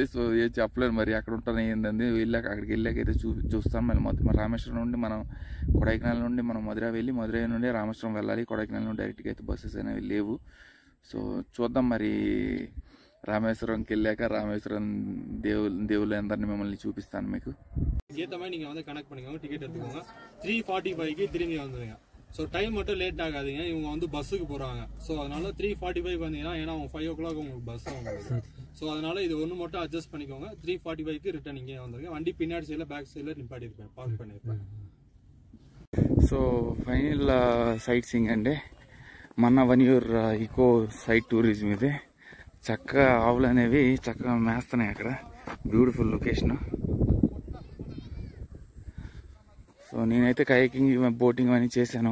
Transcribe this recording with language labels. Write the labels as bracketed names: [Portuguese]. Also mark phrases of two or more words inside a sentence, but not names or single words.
[Telugu] సో ఏం చెప్పలేను మరి అక్కడ ఉంటాను ఏంటంది. అక్కడికి వెళ్ళాకైతే చూస్తాం. మళ్ళీ రామేశ్వరం నుండి మనం కొడైకెనాల్ నుండి మనం మధురై వెళ్ళి మధురై నుండి రామేశ్వరం వెళ్ళాలి. కొడైకెనాల్ నుండి డైరెక్ట్గా అయితే బస్సెస్ అనేవి లేవు. సో చూద్దాం మరి రామేశ్వరంకి వెళ్ళాక రామేశ్వరం దేవుళ్ళు అందరినీ మిమ్మల్ని చూపిస్తాను మీకు. [Tamil] ஏற்ற மாதிரி நீங்கள் வந்து கனெக்ட் பண்ணிக்கோங்க, டிக்கெட் எடுத்துக்கோங்க. 3:45க்கு திரும்பி வந்துடுங்க. ஸோ டைம் மட்டும் லேட் ஆகாதீங்க, இவங்க வந்து பஸ்ஸுக்கு போகிறாங்க. ஸோ அதனால 3:45 வந்தீங்கன்னா, ஏன்னா அவங்க 5 o'clock உங்களுக்கு பஸ் ஆகும். ஸோ அதனால இது ஒன்று மட்டும் அட்ஜஸ்ட் பண்ணிக்கோங்க. 3:45க்கு ரிட்டர்ன் இங்கே வந்துருங்க. வண்டி பின்னாடி சைடில் பேக் சைடில் நிப்பாட்டியிருப்பேன், பார்க் பண்ணியிருப்பேன். [Telugu] సో [English] final sight seeing [Telugu] అండి. మన వన్యూర్ [English] eco site tourism [Telugu] ఇది. చక్కగా ఆవులు అనేవి చక్కగా మేస్తున్నాయి అక్కడ. [English] beautiful location. [Telugu] సో నేనైతే [English] kayaking boating [Telugu] అని చేశాను.